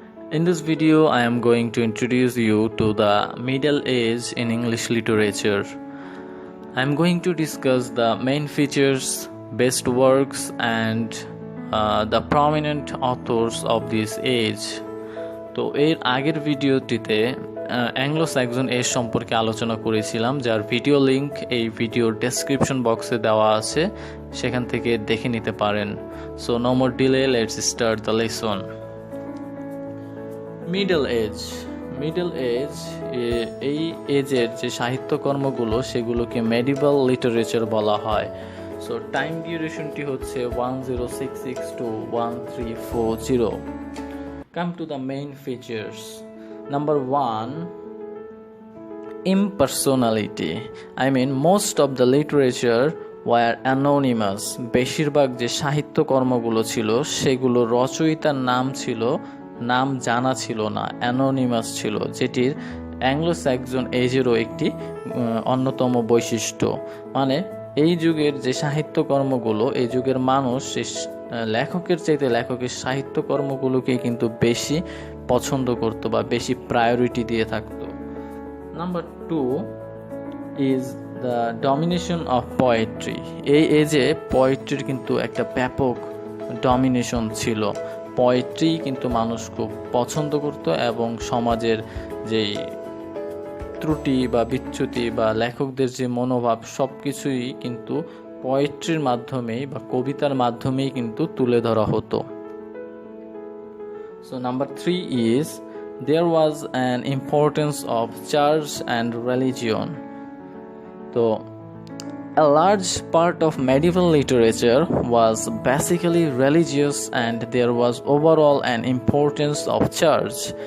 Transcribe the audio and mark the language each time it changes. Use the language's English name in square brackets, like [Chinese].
[English] In this video, I am going to introduce you to the Middle Age in English literature. I am going to discuss the main features, best works and the prominent authors of this age. [Bangla] তো এর আগের ভিডিওটিতে Anglo Saxon age সম্পর্কে আলোচনা করেছিলাম, যার video link এই ভিডিওর ডেসক্রিপশন বক্সে দেওয়া আছে, সেখান থেকে দেখে নিতে পারেন। [English] So no more delay, let's start the lesson. [Bangla] Middle age এই এজের যে সাহিত্যকর্মগুলো সেগুলোকে মেডিভাল লিটারেচার বলা হয়। সো টাইম ডিউরেশনটি হচ্ছে 1066 to 1340। [English] Come to the main features. Number 1, impersonality. I mean, most of the literature were anonymous. [Bangla] বেশিরভাগ যে সাহিত্যকর্মগুলো ছিল সেগুলো রচয়িতার নাম জানা ছিল না, অ্যানোনিমাস ছিল, যেটির অ্যাংলো স্যাক্সন এজেরও একটি অন্যতম বৈশিষ্ট্য। মানে এই যুগের যে সাহিত্যকর্মগুলো, এই যুগের মানুষ লেখকের চাইতে লেখকের সাহিত্যকর্মগুলোকে কিন্তু বেশি পছন্দ করত বা বেশি প্রায়োরিটি দিয়ে থাকতো। [English] Number 2 is the domination of poetry. [Bangla] এই এজে পোয়েট্রির কিন্তু একটা ব্যাপক ডমিনেশন ছিল। পোয়েট্রি কিন্তু মানুষ খুব পছন্দ করত এবং সমাজের যেই ত্রুটি বা বিচ্যুতি বা লেখকদের যে মনোভাব সব কিছুই কিন্তু পোয়েট্রির মাধ্যমেই বা কবিতার মাধ্যমেই কিন্তু তুলে ধরা হতো। [English] So number 3 is there was an importance of church and religion. So a large part of medieval literature was basically religious and there was overall an importance of church.